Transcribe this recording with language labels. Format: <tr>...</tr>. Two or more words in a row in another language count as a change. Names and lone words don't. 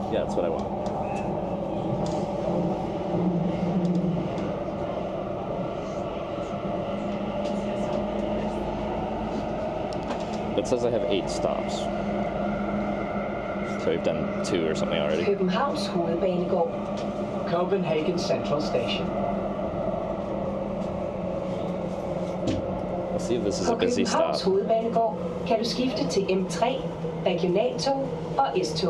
<en>Yeah, that's what I want. It says I have 8 stops. So we've done 2 or something already.</en> <da>Københavns Hovedbanegård.</da> <en>Copenhagen Central Station. Let's see if this is a</en> <da>På</da> <en>busy stop.</en> <da>Københavns Hovedbanegård kan du skifte til M3, regionaltog og S-tog.</da>